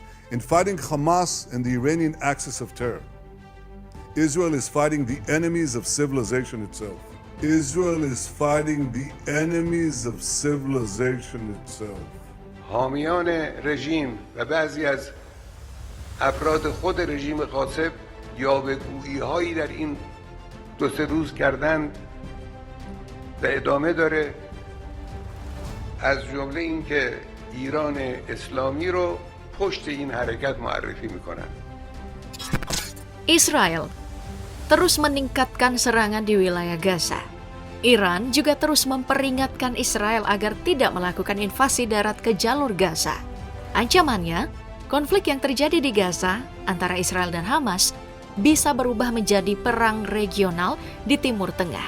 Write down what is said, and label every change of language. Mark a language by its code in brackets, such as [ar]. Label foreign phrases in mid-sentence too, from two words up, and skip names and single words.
[en] In fighting Hamas and the Iranian axis of terror, Israel is fighting the enemies of civilization itself. Israel is fighting the enemies of civilization itself. [fa] حامیان رژیم و بعضی از افراد خود رژیم غاصب یاوه‌گویی‌هایی در این دو سه روز کردند و ادامه داره، از جمله اینکه ایران اسلامی رو پشت این حرکت معرفی میکنن. [id] Israel terus meningkatkan serangan di wilayah Gaza. Iran juga terus memperingatkan Israel agar tidak melakukan invasi darat ke jalur Gaza. Ancamannya, konflik yang terjadi di Gaza antara Israel dan Hamas bisa berubah menjadi perang regional di Timur Tengah.